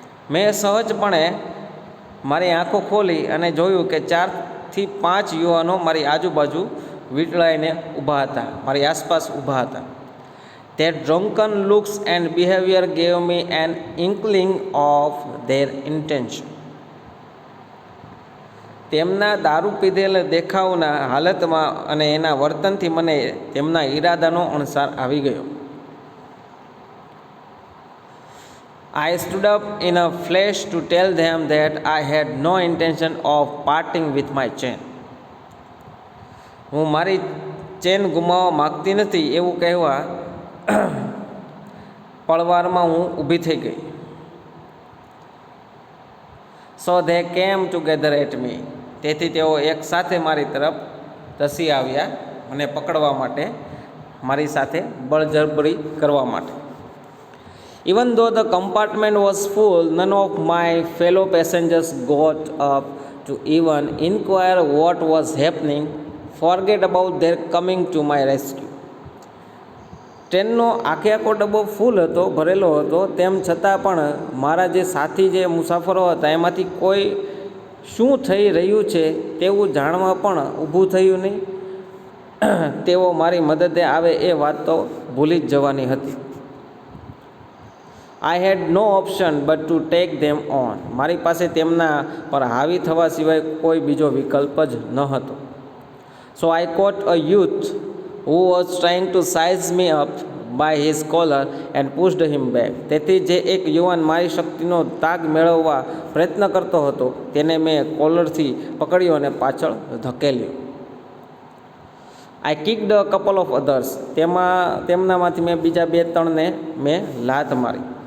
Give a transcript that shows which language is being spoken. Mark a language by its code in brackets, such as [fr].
[gu] મેં સહજપણે મારી આંખો ખોલી અને જોયું કે 4 થી 5 યુવાનો મારી આજુબાજુ વીંટળાઈને ઊભા હતા, મારી આસપાસ ઊભા હતા. [en] Their drunken looks and behavior gave me an inkling of their intention. [gu] તેમના દારૂ પીધેલ દેખાવના હાલતમાં અને એના વર્તનથી મને તેમના ઈરાદાનો અણસાર આવી ગયો. [en] I stood up in a flash to tell them that I had no intention of parting with my chain. [gu] હું મારી ચેન ગુમાવવા માગતી નથી એવું કહેવા પળવારમાં હું ઊભી થઈ ગઈ. [en] So they came together at me. [gu] તેથી તેઓ એકસાથે મારી તરફ ધસી આવ્યા મને પકડવા માટે, મારી સાથે બળજબરી કરવા માટે. [en] Even though the compartment was full, none of my fellow passengers got up to even inquire what was happening, forget about their coming to my rescue. [gu] ટ્રેનનો આખો ડબ્બો ફૂલ હતો, ભરેલો હતો, તેમ છતાં પણ મારા જે સાથી જે મુસાફરો હતા એમાંથી કોઈ શું થઈ રહ્યું છે તેવું જાણવા પણ ઊભું થયું નહીં. તેઓ મારી મદદે આવે એ વાત તો ભૂલી જ જવાની હતી. [en] I had no option but to take them on. [gu] મારી પાસે તેમના પર હાવી થવા સિવાય કોઈ બીજો વિકલ્પ જ ન હતો. [en] So I caught a youth who was trying to size me up by his collar and pushed him back. [gu] તેથી જે એક યુવાન મારી શક્તિનો તાગ મેળવવા પ્રયત્ન કરતો હતો તેને મેં કોલરથી પકડ્યો અને પાછળ ધકેલ્યો. [en] I kicked a couple of others. [gu] તેમનામાંથી મેં બીજા 2-3ને મેં લાત મારી.